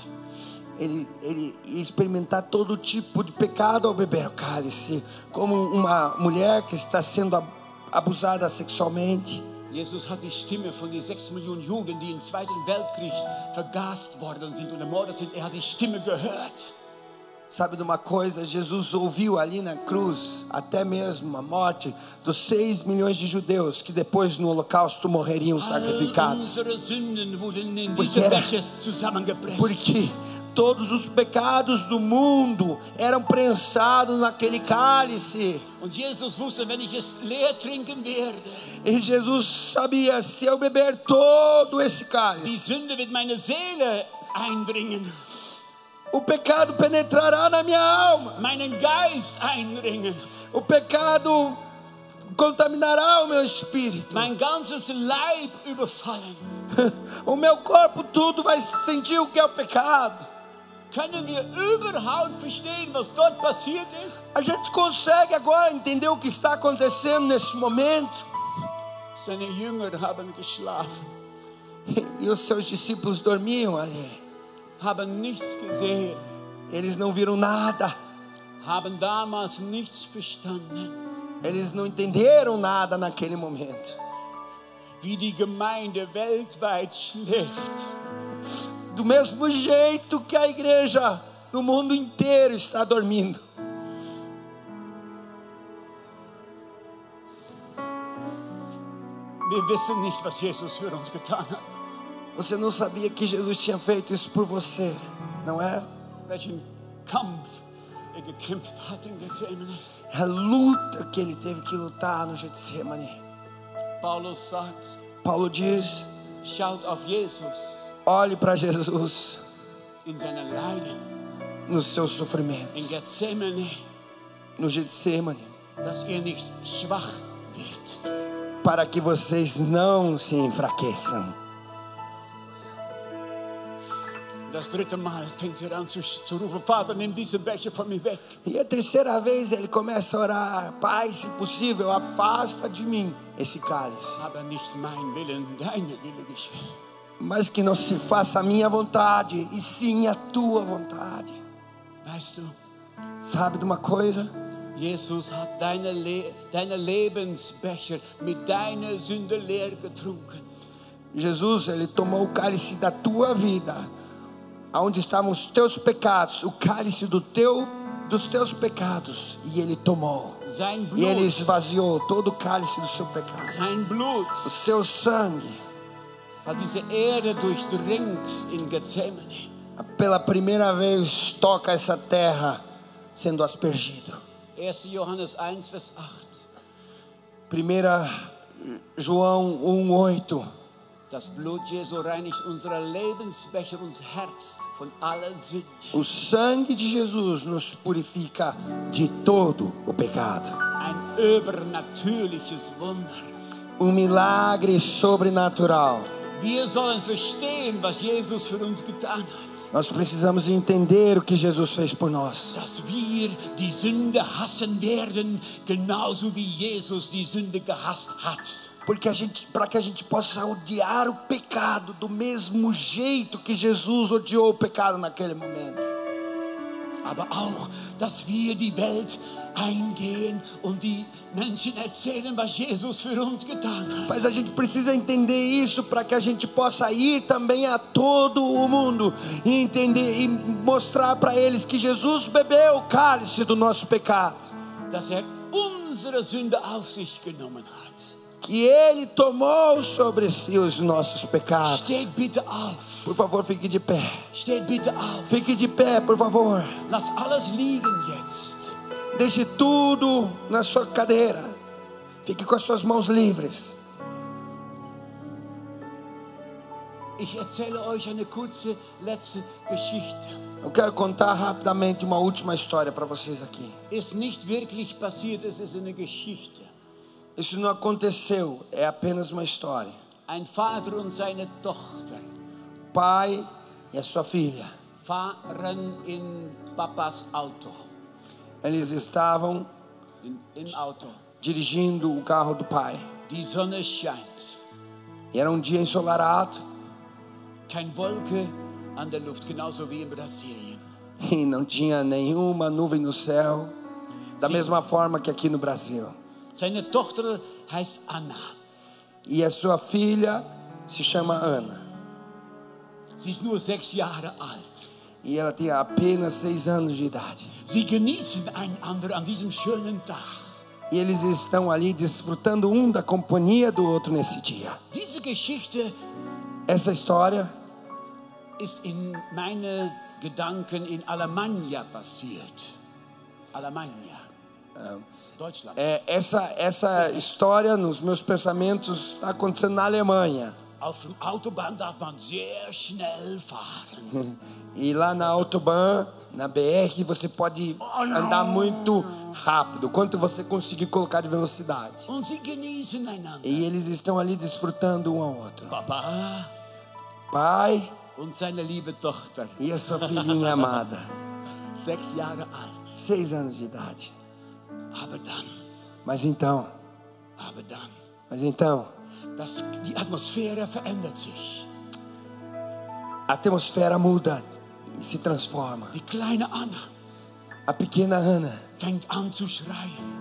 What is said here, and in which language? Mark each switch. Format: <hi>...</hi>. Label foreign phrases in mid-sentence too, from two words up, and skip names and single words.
<pt>Ele ia experimentar todo tipo de pecado ao beber o cálice, como uma mulher que está sendo abusada sexualmente.</pt> <de>Jesus hat die Stimme von den 6 Millionen Juden, die im Zweiten Weltkrieg vergast worden sind und ermordet sind, hat die Stimme gehört.</de> <pt>Sabe de uma coisa? Jesus ouviu ali na cruz até mesmo a morte dos 6 milhões de judeus que depois no holocausto morreriam sacrificados.</pt> <de>All unsere Sünden wurden in</de> <pt>Porque</pt> <de>diese</de> <pt>era-</pt> <de>Becher zusammengepresst.</de> <pt>Porque todos os pecados do mundo eram prensados naquele cálice.</pt> <de>Und Jesus wusste, wenn ich es leer trinken werde,</de> <pt>E Jesus sabia, se eu beber todo esse</pt> <de>die</de> <pt>cálice,</pt> <de>Sünde wird meine Seele eindringen,</de> <pt>o pecado penetrará na minha alma.</pt> <de>meinen Geist eindringen,</de> <pt>O pecado contaminará o meu espírito.</pt> <de>mein ganzes Leib überfallen.</de> <pt>O meu corpo tudo vai sentir o que é o pecado.</pt> <de>Können wir überhaupt verstehen, was dort passiert ist?</de> <pt>A gente consegue agora entender o que está acontecendo nesse momento?</pt> <de>Seine Jünger haben geschlafen,</de> <pt>E os seus discípulos dormiam ali.</pt> <de>haben nichts gesehen,</de> <pt>Eles não viram nada.</pt> <de>haben damals nichts verstanden,</de> <pt>Eles não entenderam nada naquele momento.</pt> <de>wie die Gemeinde weltweit schläft.</de> <pt>Do mesmo jeito que a igreja no mundo inteiro está dormindo.</pt> <de>Wir wissen nicht, was Jesus für uns getan hat.</de> <pt>Você não sabia que Jesus tinha feito isso por você, não é?</pt> <de>Welchen Kampf gekämpft hat in Gethsemane.</de> <pt>A luta que ele teve que lutar no Getsemane.</pt> <de>Paulus sagt,</de> <pt>Paulo diz:</pt> <de>schaut auf Jesus</de> <pt>olhe para Jesus</pt> <de>in seinen Leiden,</de> <pt>nos seus</pt> <de>in</de> <pt>sofrimentos,</pt> <de>Gethsemane,</de> <pt>no Getsemane,</pt> <de>dass ihr nicht schwach wird.</de> <pt>para que vocês não se enfraqueçam.</pt> <de>Das dritte Mal fängt er an zu rufen, Vater, nimm diesen Becher von mir weg.</de> <pt>E a terceira vez ele começa a orar: Pai, se possível, afasta de mim esse cálice,</pt> <de>Aber nicht mein Willen, deine Wille geschehe.</de> <pt>mas que não se faça a minha vontade, e sim a tua vontade.</pt> <de>Weißt du,</de> <pt>Sabe de uma coisa?</pt> <de>Jesus hat deine Lebensbecher mit deiner Sünde leer getrunken.</de> <pt>Jesus, ele tomou o cálice da tua vida, onde estavam os teus pecados, o cálice dos teus pecados, e ele tomou.</pt> <de>Sein</de> <pt>E ele</pt> <de>Blut,</de> <pt>esvaziou todo o cálice do seu pecado.</pt> <de>sein Blut</de> <pt>O seu sangue,</pt> <de>hat diese Erde durchdringt in Gethsemane.</de> <pt>pela primeira vez, toca essa terra sendo aspergido.</pt> <de>1. Johannes 1, Vers 8.</de> <pt>1 João 1,8.</pt> <de>Das Blut Jesu reinigt unsere Lebensbecher, unser Herz von aller Sünde.</de> <pt>O sangue de Jesus nos purifica de todo o pecado.</pt> <de>Ein übernatürliches Wunder.</de> <pt>Milagre sobrenatural.</pt> <de>Wir sollen verstehen, was Jesus für uns getan hat.</de> <pt>Nós precisamos de entender o que Jesus fez por nós.</pt> <de>Dass wir die Sünde hassen werden, genauso wie Jesus die Sünde gehasst hat.</de> <pt>Porque para que a gente possa odiar o pecado do mesmo jeito que Jesus odiou o pecado naquele momento.</pt> <de>Aber auch, dass wir die Welt eingehen und die Menschen erzählen, was Jesus für uns getan hat.</de> <pt>Mas a gente precisa entender isso para que a gente possa ir também a todo o mundo e entender e mostrar para eles que Jesus bebeu o cálice do nosso pecado,</pt> <de>Dass unsere Sünde auf sich genommen hat.</de> <pt>que Ele tomou sobre si os nossos pecados.</pt> <de>Steht bitte auf.</de> <pt>Por favor, fique de pé.</pt> <de>Steht bitte auf.</de> <pt>Fique de pé, por favor.</pt> <de>Lass alles liegen jetzt.</de> <pt>Deixe tudo na sua cadeira. Fique com as suas mãos livres.</pt> <de>Ich erzähle euch eine kurze letzte Geschichte.</de> <pt>Eu quero contar rapidamente uma última história para vocês aqui.</pt> <de>Ist nicht wirklich passiert, es ist eine Geschichte.</de> <pt>Isso não aconteceu, é apenas uma história.</pt> <de>Ein Vater und seine Tochter</de> <pt>O pai e a sua filha,</pt> <de>fahren in Papas Auto.</de> <pt>eles estavam</pt> <de>Im Auto.</de> <pt>dirigindo o carro do pai.</pt> <de>Die Sonne scheint.</de> <pt>E era um dia ensolarado</pt> <de>Kein Wolke an der Luft, genauso wie in Brasilien.</de> <pt>e não tinha nenhuma nuvem no céu, da Sim. mesma forma que aqui no Brasil.</pt> <de>Seine Tochter heißt Anna.</de> <pt>E a sua filha se chama Ana.</pt> <de>Sie ist nur 6 Jahre alt.</de> <pt>E ela tem apenas 6 anos de idade.</pt> <de>Sie genießen einander an diesem schönen Tag.</de> <pt>E eles estão ali desfrutando um da companhia do outro nesse dia.</pt> <de>Diese Geschichte</de> <pt>Essa história</pt> <de>ist in meine Gedanken in Alemannia passiert. Alemannia. Deutschland.</de> <pt>essa história nos meus pensamentos está acontecendo na Alemanha.</pt> <de>Auf dem Autobahn darf man sehr schnell fahren.</de> <pt>E lá na Autobahn, na BR, você pode andar muito rápido, quanto você conseguir colocar de velocidade.</pt> <de>Und sie genießen einander.</de> <pt>E eles estão ali desfrutando um ao outro.</pt> <de>Papa,</de> <pt>Pai</pt> <de>und seine liebe Tochter,</de> <pt>e a sua filhinha amada,</pt> <de>6 Jahre alt.</de> <pt>6 anos de idade.</pt> <de>Aber dann,</de> <pt>Mas então,</pt> <de>die Atmosphäre verändert sich.</de> <pt>a atmosfera muda e se transforma.</pt> <de>Die kleine Anna</de> <pt>A pequena Ana,</pt> <de>fängt an zu schreien.</de>